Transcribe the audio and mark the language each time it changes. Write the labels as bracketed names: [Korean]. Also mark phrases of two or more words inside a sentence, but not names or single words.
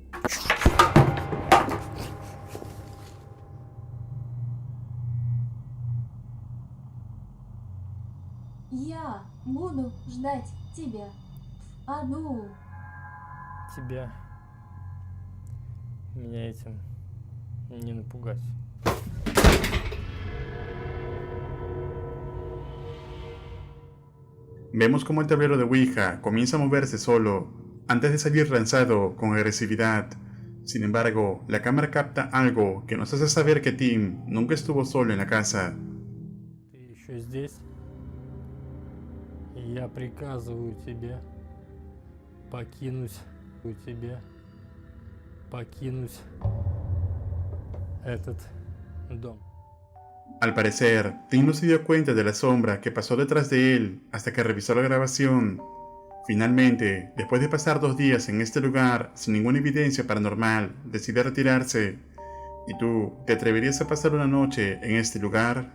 [Russian] Я буду ждать тебя в аду. Тебя меня этим не напугать. [Spanish] Vemos como el tablero de Ouija comienza a moverse solo, antes de salir lanzado con agresividad. Sin embargo, la cámara capta algo que nos hace saber que Tim nunca estuvo solo en la casa. [Russian] Ты еще здесь? Я приказываю тебе покинуть этот дом. [Spanish] Al parecer, Tim no se dio cuenta de la sombra que pasó detrás de él hasta que revisó la grabación. Finalmente, después de pasar 2 días en este lugar sin ninguna evidencia paranormal, decide retirarse. ¿Y tú, te atreverías a pasar una noche en este lugar?